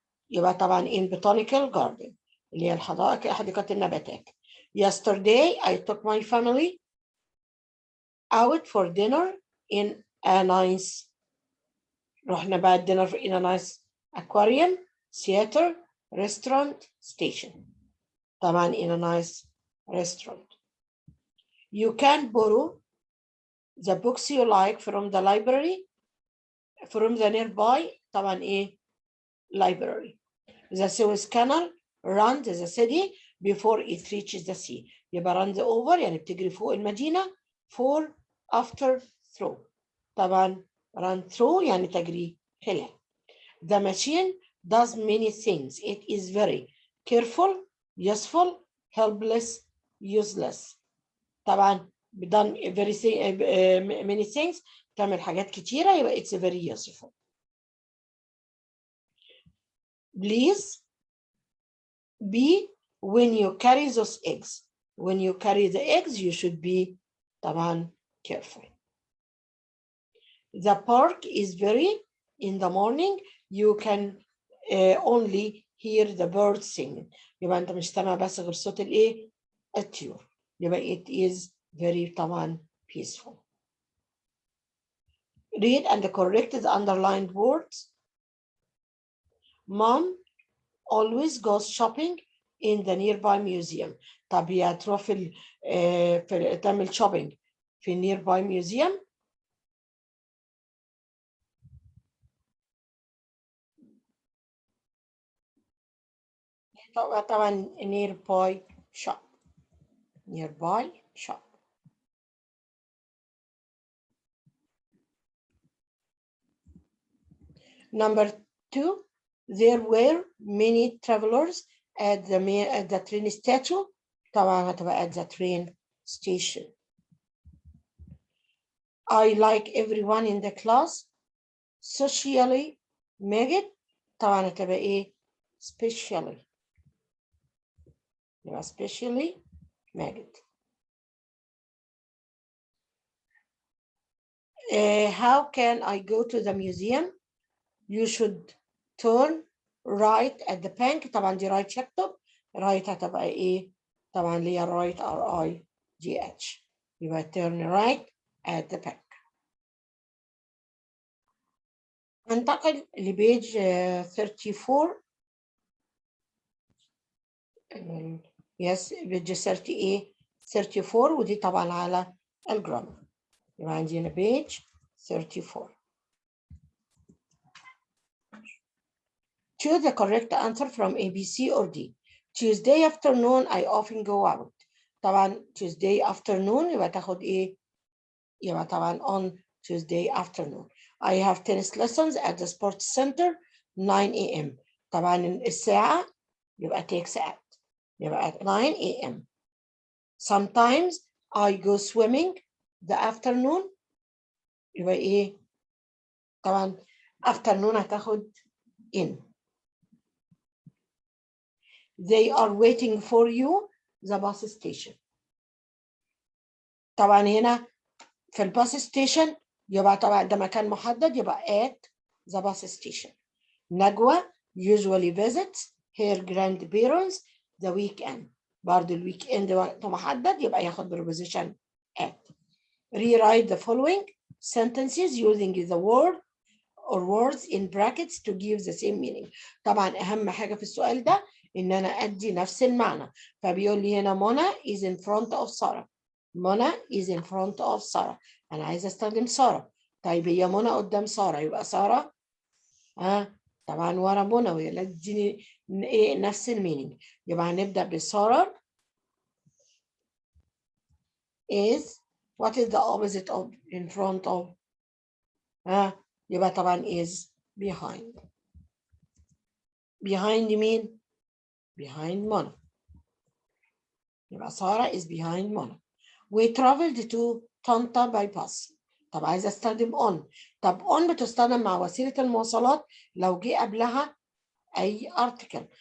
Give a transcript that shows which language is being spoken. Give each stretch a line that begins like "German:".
Arabic: يبقى طبعا
English: in botanical garden
Arabic: اللي هي حديقة النباتات.
English: Yesterday I took my family out for dinner in a nice
Arabic: رحنا بقى
English: dinner in a nice aquarium, theater, restaurant, station. طبعا in a nice restaurant. You can borrow the books you like from the library from the nearby
Arabic: طبعا ايه
English: library. The Suez Canal runs the city before it reaches the sea.
Arabic: يبقى
English: runs over
Arabic: يعني بتجري فوق المدينة.
English: for after through طبعا run through
Arabic: يعني تجري خلال.
English: The machine does many things. It is very careful, useful, helpless, useless. طبعا done very many things
Arabic: تعمل حاجات كتيرة يبقى
English: it's very useful. Please be when you carry those eggs. When you carry the eggs you should be طبعا careful. The park is very in the morning you can only hear the birds singing.
Arabic: يبقى انت مش سامع بس غير صوت الايه الطيور.
English: يبقى it is very طبعا peaceful. Read and correct the underlined words. Mom always goes shopping in the nearby museum.
Arabic: طب هي هتروح في تعمل shopping في
English: nearby museum. طبعا nearby shop. Nearby shop. Number 2, there were many travelers at the train station. طبعا هتبقى at the train station. I like everyone in the class.
Arabic: Socially ماجد طبعا هتبقى ايه specially. يبقى specially ماجد.
English: How can I go to the museum? You should turn right at the bank.
Arabic: طبعا دي right يكتب. right هتبقى ايه طبعا اللي هي right RIGH.
English: يبقى turn right at the bank.
Arabic: انتقل لبيج 34. yes بيج 34 ودي طبعا على الجرامر. يبقى عندنا بيج 34.
English: Choose the correct answer from A, B, C or D. Tuesday afternoon I often go out.
Arabic: طبعا Tuesday afternoon يبقى تاخد ايه؟ يبقى طبعا
English: on Tuesday afternoon. I have tennis lessons at the sports center 9 a.m.
Arabic: طبعا الساعة يبقى takes at.
English: يبقى at 9 a.m. Sometimes I go swimming the afternoon.
Arabic: يبقى ايه؟ طبعا afternoon هتاخد in.
English: They are waiting for you the bus station.
Arabic: طبعا هنا في الباص ستيشن يبقى طبعا ده مكان محدد يبقى
English: at the bus station. Nagwa usually visits her grandparents the weekend.
Arabic: برضه الويك اند وقت محدد يبقى ياخد preposition at.
English: Rewrite the following sentences using the word or words in brackets to give the same meaning.
Arabic: طبعا أهم حاجة في السؤال ده إن أنا أدي نفس المعنى. فبيقول لي هنا منى
English: is in front of
Arabic: سارة.
English: Mona is in front of Sara.
Arabic: أنا عايزة أستخدم سارة. طيب هي منى قدام سارة يبقى سارة طبعا ورا منى وهي لا تديني إيه نفس المينينج. يبقى هنبدأ بسارة
English: is what is the opposite of in front of يبقى طبعا is behind. behind مين؟ behind Mona. يبقى Sara is behind Mona. We traveled to Tanta by bus.
Arabic: طب عايزة استخدم on. طب on بتستخدم مع وسيلة المواصلات لو جه قبلها أي article.